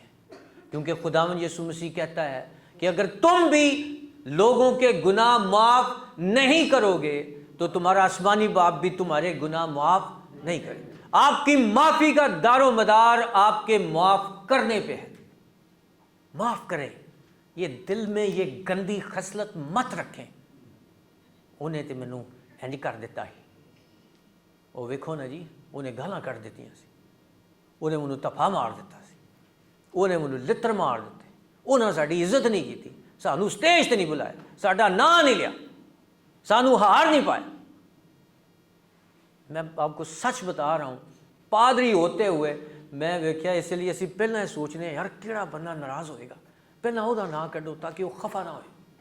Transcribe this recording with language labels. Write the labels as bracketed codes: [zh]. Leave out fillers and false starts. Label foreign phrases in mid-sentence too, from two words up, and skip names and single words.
[ur] کیونکہ خداوند یسوع مسیح کہتا ہے کہ اگر تم بھی لوگوں کے گناہ معاف نہیں کرو گے تو تمہارا آسمانی باپ بھی تمہارے گناہ معاف نہیں کرے. آپ کی معافی کا دار و مدار آپ کے معاف کرنے پہ ہے. معاف کریں. یہ دل میں یہ گندی خصلت مت رکھیں. [pa] انہیں تو مینوں انج کر دیتا ہی، وہ ویکھو نا جی، انہیں گالاں کر دیتیاں سی، انہیں مینوں تفا مار دیتا سی، انہیں مینوں لتر مار دیتے، انہیں ساڈی عزت نہیں کی. سانو سٹیج تے نہیں بلایا, ساڈا نام نہیں لیا, سانو ہار نہیں پایا. [ur] میں آپ کو سچ بتا رہا ہوں, پادری ہوتے ہوئے [pa] میں ویکھیا, اس لیے اسی پہلے سوچنے یار کیڑا بندہ ناراض ہوئے گا, پہلے وہ نام کڈو تاکہ وہ خفا نہ ہوئے.